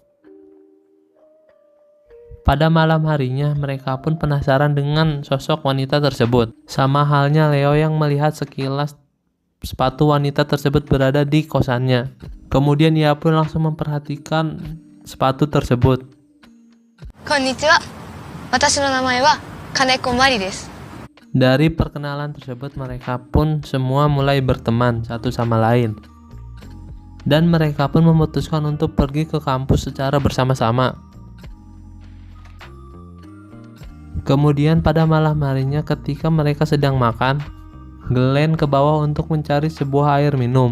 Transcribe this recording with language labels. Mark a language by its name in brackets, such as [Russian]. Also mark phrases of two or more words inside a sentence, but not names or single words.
[Indonesian] Pada malam harinya, mereka pun penasaran dengan sosok wanita tersebut. Sama halnya Leo yang melihat sekilas sepatu wanita tersebut berada di kosannya. Kemudian ia pun langsung memperhatikan sepatu tersebut. [Japanese] こんにちは。私の名前は Kaneko Mari です. [Indonesian] Dari perkenalan tersebut, mereka pun semua mulai berteman satu sama lain. Dan mereka pun memutuskan untuk pergi ke kampus secara bersama-sama. Kemudian pada malam harinya ketika mereka sedang makan, Glenn ke bawah untuk mencari sebuah air minum.